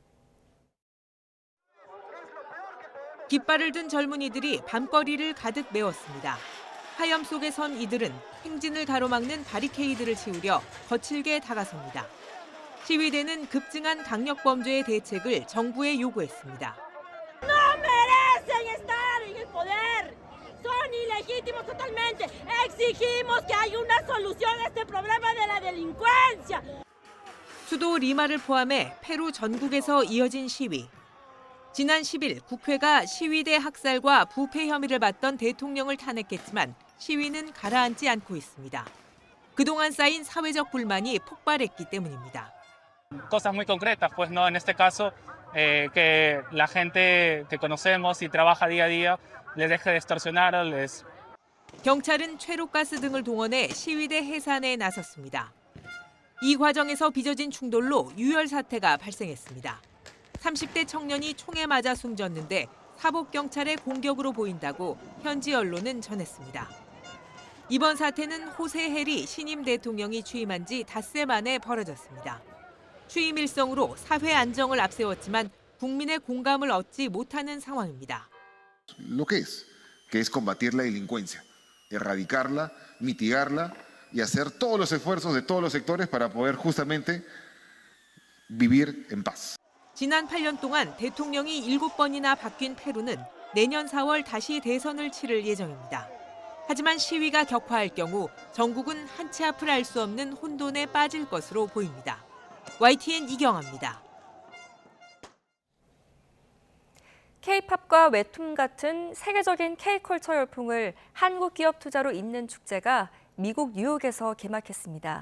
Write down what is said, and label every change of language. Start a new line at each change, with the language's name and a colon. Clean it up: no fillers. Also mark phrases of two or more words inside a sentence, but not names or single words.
Korean: 깃발을 든 젊은이들이 밤거리를 가득 메웠습니다. 화염 속에 선 이들은 행진을 가로막는 바리케이드를 치우려 거칠게 다가섭니다. 시위대는 급증한 강력 범죄의 대책을 정부에 요구했습니다.
Spanish: No merecen estar en el poder. Son ilegítimos totalmente. Exigimos que haya una solución a este problema de la delincuencia.
Korean: 수도 리마를 포함해 페루 전국에서 이어진 시위. 지난 10일 국회가 시위대 학살과 부패 혐의를 받던 대통령을 탄핵했지만 시위는 가라앉지 않고 있습니다. 그동안 쌓인 사회적 불만이 폭발했기 때문입니다.
Spanish: Cosas muy concretas, pues no, en este caso que la gente que conocemos y trabaja día a día les deje de extorsionar, les.
Korean: 경찰은 최루가스 등을 동원해 시위대 해산에 나섰습니다. 이 과정에서 빚어진 충돌로 유혈 사태가 발생했습니다. 30대 청년이 총에 맞아 숨졌는데 사복 경찰의 공격으로 보인다고 현지 언론은 전했습니다. 이번 사태는 호세 헤리 신임 대통령이 취임한 지 닷새 만에 벌어졌습니다. 취임 일성으로 사회 안정을 앞세웠지만 국민의 공감을 얻지 못하는 상황입니다.
Spanish: Lo que es combatir la delincuencia, erradicarla, mitigarla y hacer todos los esfuerzos de todos los sectores para poder justamente vivir en paz.
Korean: 지난 8년 동안 대통령이 7번이나 바뀐 페루는 내년 4월 다시 대선을 치를 예정입니다. 하지만 시위가 격화할 경우 전국은 한치 앞을 알 수 없는 혼돈에 빠질 것으로 보입니다. YTN 이경아입니다. K-팝과 웹툰 같은 세계적인 K-컬처 열풍을 한국 기업 투자로 잇는 축제가 미국 뉴욕에서 개막했습니다.